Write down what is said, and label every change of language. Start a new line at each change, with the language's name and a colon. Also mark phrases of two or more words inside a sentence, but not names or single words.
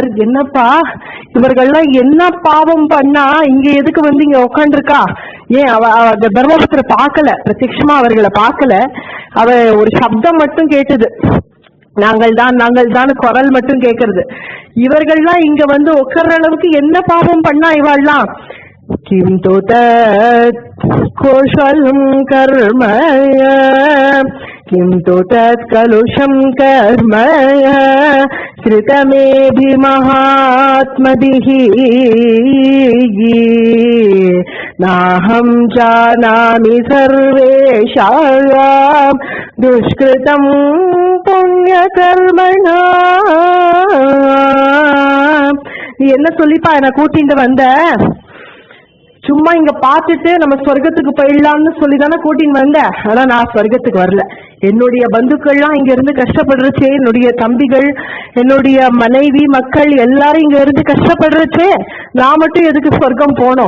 Tamil: என்னப்பா இவர்கள்லாம் என்ன பாவம் பண்ணா இங்க எதுக்கு வந்து இங்க உட்காந்துருக்கா? ஏன் அவ தர்மபுத்திர பார்க்கல, பிரத்யட்சமா அவர்களை பார்க்கல. அவ ஒரு சப்தம் மட்டும் கேட்டது, நாங்கள் தான் குரல் மட்டும் கேட்கறது. இவர்கள்லாம் இங்க வந்து உட்கார்ற அளவுக்கு என்ன பாவம் பண்ணா இவாள்லாம்?
Sanskrit: किं तु तत् कौशलं कर्म, किं तु तत् कलुषं कर्म कृतमेभिर्महात्मभिः नाहं जानामि सर्वेषां दुष्कृतं पुण्यकर्मणा.
Tamil: நீ என்ன சொல்லிப்பா என்ன கூட்டிட்டு வந்த? சும்மா இங்க பாத்துட்டு நம்ம சொர்க்கத்துக்கு போயிடலாம்னு சொல்லிதானே கூட்டின்னு வந்த. ஆனா நான் சொர்க்கத்துக்கு வரல. என்னுடைய பந்துக்கள்லாம் இங்க இருந்து கஷ்டப்படுறச்சே, என்னுடைய தம்பிகள், என்னுடைய மனைவி மக்கள் எல்லாரும் இங்க இருந்து கஷ்டப்படுறச்சே, நான் மட்டும் எதுக்கு சொர்க்கம் போனோம்?